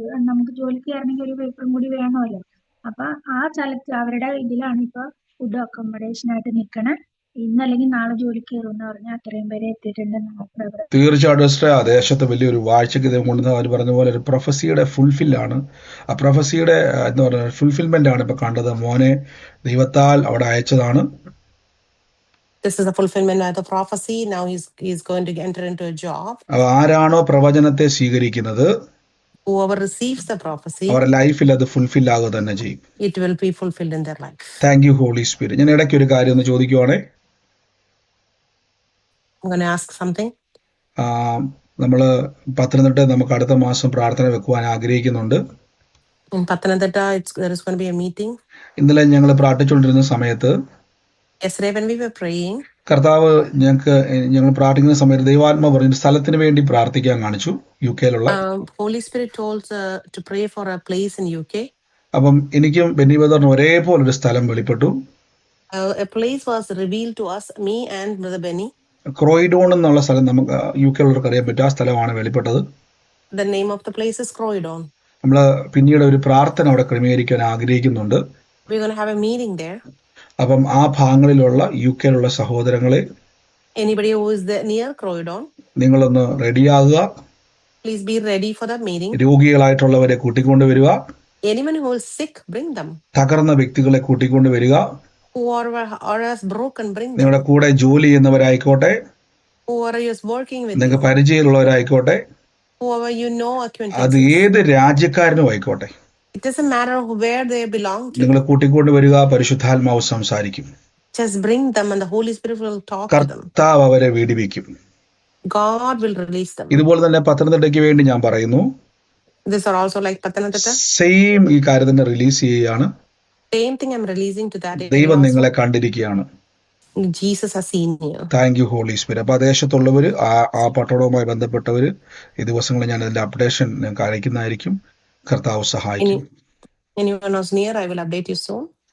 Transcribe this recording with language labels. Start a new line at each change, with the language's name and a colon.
Malayalam: നമുക്ക് ജോലിക്ക് കയറണമെങ്കിൽ ഒരു പേപ്പറും കൂടി വേണമല്ലോ. അപ്പൊ ആ സ്ഥലത്ത് അവരുടെ ഇതിലാണ് ഇപ്പൊ ഫുഡ് അക്കോമഡേഷൻ ആയിട്ട് നിക്കണേ. ഇന്നല്ലെങ്കിൽ നാളെ ജോലിക്ക് കയറുമെന്ന് പറഞ്ഞാൽ അത്രയും പേരെ എത്തിയിട്ടുണ്ട്. തീർച്ചയായിട്ടും ആ ദേശത്ത് വലിയൊരു വാഴ്ചക്ക് കൊണ്ടുവന്ന അവർ പറഞ്ഞ പോലെ ഒരു പ്രൊഫസിയുടെ ഫുൾഫില്ലാണ്. ആ പ്രൊഫസിയുടെ എന്താ പറയുക ഫുൾഫിൽമെന്റ് ആണ് ഇപ്പൊ കണ്ടത്. മോനെ ദൈവത്താൽ അവിടെ അയച്ചതാണ്.
English: This is a fulfillment of the prophecy. Now he's going to enter into a job.
Malayalam: ആരാണോ പ്രവചനത്തെ സ്വീകരിക്കുന്നത്,
English: whoever receives the prophecy,
Malayalam: അവരുടെ ലൈഫിൽ അത് ഫുൾഫിൽ ആകുക തന്നെ ചെയ്യും.
English: It will be fulfilled in their life.
Malayalam: Thank you holy spirit. ഞാൻ ഇടയ്ക്ക് ഒരു കാര്യം ഒന്ന് ചോദിക്കുവാണേ.
English: I'm going to ask something.
Malayalam: നമ്മള് പത്തനംതിട്ട നമുക്ക് അടുത്ത മാസം പ്രാർത്ഥന വെക്കുവാൻ ആഗ്രഹിക്കുന്നുണ്ട്.
English: In Pathanamthitta, there is going to be a meeting.
Malayalam: ഇന്നലെ ഞങ്ങൾ പ്രാർത്ഥിച്ചുകൊണ്ടിരുന്ന സമയത്ത്
English: yesterday when we were praying,
Malayalam: കർത്താവ് ഞങ്ങൾ പ്രാർത്ഥിക്കുന്ന സമയത്ത് ദൈവാത്മ പറഞ്ഞ സ്ഥലത്തിന് വേണ്ടി പ്രാർത്ഥിക്കാൻ കാണിച്ചു UK-യിലുള്ള.
English: Holy Spirit told to pray for a place in UK.
Malayalam: അപ്പം എനിക്കും ബെന്നി ബ്രദറിനും ഒരേപോലെ ഒരു സ്ഥലം വെളിപ്പെട്ടു.
English: A place was revealed to us, me and Brother Benny.
Malayalam: Croydon എന്നുള്ള സ്ഥലം നമുക്ക് UK-യുള്ളവർക്ക് അറിയാൻ പറ്റും. ആ സ്ഥലമാണ് വെളിപ്പെട്ടത്.
English: The name of the place is Croydon.
Malayalam: നമ്മൾ പിന്നീട് ഒരു പ്രാർത്ഥന അവിടെ ക്രമീകരിക്കാൻ ആഗ്രഹിക്കുന്നുണ്ട്.
English: We're going to have a meeting there.
Malayalam: അപ്പം ആ ഭാഗങ്ങളിലുള്ള UK-യിലുള്ള സഹോദരങ്ങളെ,
English: Anybody who is near Croydon,
Malayalam: നിങ്ങളൊന്ന് റെഡിയാകുക.
English: please be ready for that meeting.
Malayalam: രോഗികളായിട്ടുള്ളവരെ കൂട്ടിക്കൊണ്ടുവരിക.
English: Anyone who is sick, bring them.
Malayalam: തകർന്ന വ്യക്തികളെ കൂട്ടിക്കൊണ്ടുവരിക.
English: Whoever is broken, bring them.
Malayalam: നിങ്ങളുടെ കൂടെ ജോലി ചെയ്യുന്നവരായിക്കോട്ടെ,
English: Whoever is working with
Malayalam: നിങ്ങൾക്ക്
English: you,
Malayalam: പരിചയമുള്ളവരായിക്കോട്ടെ,
English: whoever you know,
Malayalam: അത്
English: acquaintances.
Malayalam: ഏത് രാജ്യക്കാരനും ആയിക്കോട്ടെ,
English: It doesn't matter where they belong to.
Malayalam: നിങ്ങളെ കൂട്ടിക്കൊണ്ടുവരിക. പരിശുദ്ധാത്മാവ് സംസാരിക്കും.
English: Just bring them and the Holy Spirit will talk to them.
Malayalam: കർത്താവ് അവരെ വിടുവിക്കും.
English: God will release them.
Malayalam: ഇതുപോലെ തന്നെ പത്തനംതിട്ടയ്ക്ക് വേണ്ടി ഞാൻ പറയുന്നു.
English: These are also like Patanathita.
Malayalam: Same ഈ കാര്യം തന്നെ റിലീസ് ചെയ്യുകയാണ്.
English: Same thing I'm releasing to that area
Malayalam: ദൈവം
English: also.
Malayalam: നിങ്ങളെ കണ്ടിരിക്കുകയാണ്.
English: Jesus has seen you.
Malayalam: Thank you holy spirit. അപ്പൊ ആ ദേശത്തുള്ളവര്, ആ പട്ടണവുമായി ബന്ധപ്പെട്ടവര് ഈ ദിവസങ്ങളിൽ ഞാൻ അതിന്റെ അപ്ഡേഷൻ ഞങ്ങൾക്ക് അയക്കുന്നതായിരിക്കും. കർത്താവ് സഹായിക്കും.
English: Anyone who's near, I will update you soon.